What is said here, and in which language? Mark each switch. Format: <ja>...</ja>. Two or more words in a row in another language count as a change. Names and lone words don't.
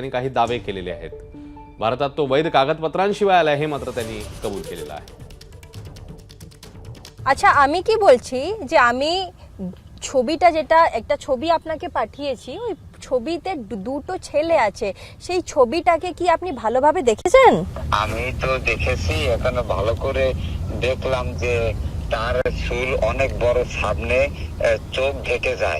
<mr>त्यांनी काही दावे केलेले आहेत। भारतात तो वैध कागदपत्रांशिवाय आला हे मात्र त्यांनी कबूल केलेलं आहे।</mr> <bn>আচ্ছা, আমি কি বলছি যে আমি ছবিটা যেটা একটা ছবি আপনাকে পাঠিয়েছি, ওই ছবিতে দুটো ছেলে আছে, সেই ছবিটাকে কি আপনি ভালোভাবে দেখেছেন? আমি তো দেখেছি, এখানে ভালো করে দেখলাম যে তার চুল অনেক বড়, সামনে চোখ ঢেকে যায়।</bn>